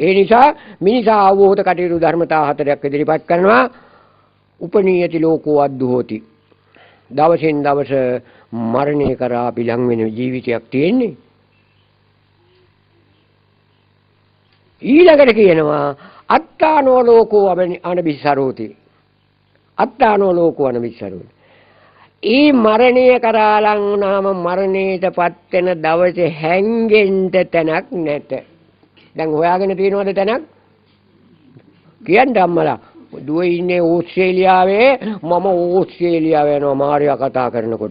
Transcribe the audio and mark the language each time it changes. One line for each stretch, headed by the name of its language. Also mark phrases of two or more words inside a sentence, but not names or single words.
Sinhala: ඒ නිසා මිනිසා අවබෝධ කටයුතු ධර්මතා 4ක් ඉදිරිපත් කරනවා.
Pali: උපනීයති ලෝකෝ අද්දුහෝති.
Sinhala: දවසින් දවස මරණය කරා අපි ලං වෙන ජීවිතයක් තියෙන්නේ. ඊළඟට කියනවා
Pali: අත්තානෝ ලෝකෝ අනබිස්සරෝති. අත්තානෝ ලෝකෝ අනබිස්සරෝති.
Sinhala: ඒ මරණය කරා ලං වුණාම මරණයටපත් වෙන දවසේ හැංගෙන්න තැනක් නැත. දැන් හොයාගෙන තියෙනවද තැනක්? කියන්න අම්මලා. දුව ඉන්නේ ඕස්ට්‍රේලියාවේ. මම ඕස්ට්‍රේලියාව යනවා මාර්යා කතා කරනකොට.